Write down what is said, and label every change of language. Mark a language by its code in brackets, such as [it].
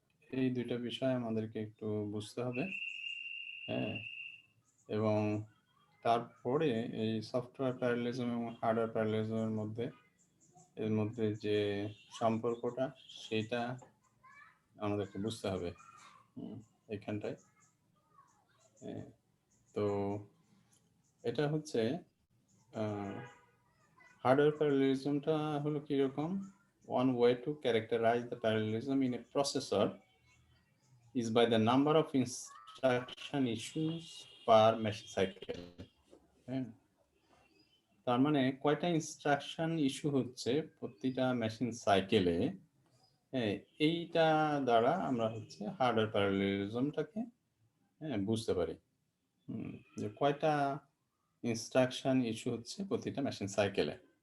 [bn] এই দুইটা বিষয় আমাদেরকে একটু বুঝতে হবে। হ্যাঁ, এবং তারপরে এই সফটওয়্যার প্যারালেলিজম এবং হার্ডওয়্যার প্যারালেলিজমের মধ্যে যে সম্পর্কটা, সেটা আমাদেরকে বুঝতে হবে এখানটায়। তো এটা হচ্ছে হার্ডওয়্যার প্যারালেলিজমটা হলো কীরকম? [en] One way to characterize the parallelism in a processor is by the number of instruction issues per machine cycle. [bn] হ্যাঁ, তার মানে কয়টা ইনস্ট্রাকশন ইস্যু হচ্ছে প্রতিটা মেশিন সাইকেলে। হ্যাঁ, এইটা দ্বারা আমরা হচ্ছে হার্ডওয়্যার প্যারালেলিজমটাকে বুঝতে পারি। যে কয়টা ইনস্ট্রাকশন ইস্যু হচ্ছে প্রতিটা মেশিন সাইকেলে।